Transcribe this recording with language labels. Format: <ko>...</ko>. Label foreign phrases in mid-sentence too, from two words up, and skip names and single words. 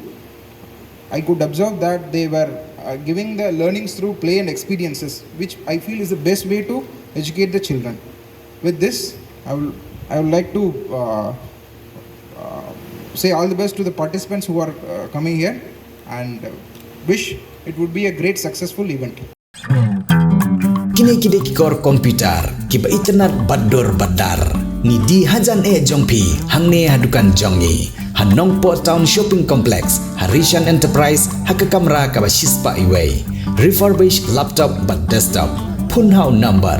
<en>I could observe that they were giving the learnings through play and experiences, which I feel is the best way to educate the children. With this, I would like to say all the best to the participants who are coming here and wish it would be a great successful event.</en> <kha>Kini kikor komputer, kiba internet badur badar. Ni di hajan jongpi, hangne hadukan jongi. Nongpoh Town Shopping Complex, Harishan Enterprise, hakakamra kaba shispa iway.</kha> <en>Refurbished laptop but desktop. Phun number.</en>